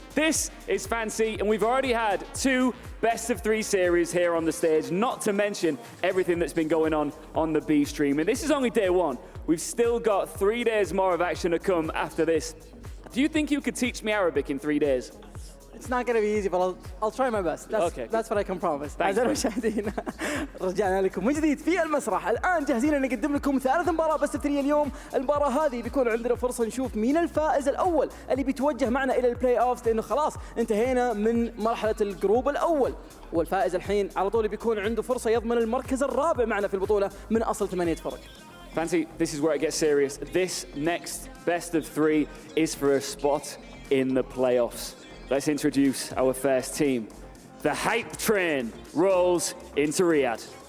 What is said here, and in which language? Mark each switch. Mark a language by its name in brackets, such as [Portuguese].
[English] This is Fancy, and we've already had 2 best-of-3 series here on the stage, not to mention everything that's been going on the B stream. And this is only day 1. We've still got 3 days more of action to come after this. Do you think you could teach me Arabic in 3 days? It's not going to be easy, but I'll try my best. That's what I can promise. [Arabic] أعزائي المشاهدين رجعنا لكم من جديد في المسرح. الآن جاهزين أن نقدم لكم ثالث مباراة بس 3 اليوم. المباراة هذه بيكون عندنا فرصة نشوف مين الفائز الأول اللي بيتوجه معنا إلى البلاي أوفز، لأنه خلاص انتهينا من مرحلة الجروب الأول، والفائز الحين على طول بيكون عنده فرصة يضمن المركز الرابع معنا في البطولة من أصل 8 فرق. [English] Fancy, this is where it gets serious. This next best of 3 is for a spot in the playoffs. Let's introduce our first team. The hype train rolls into Riyadh.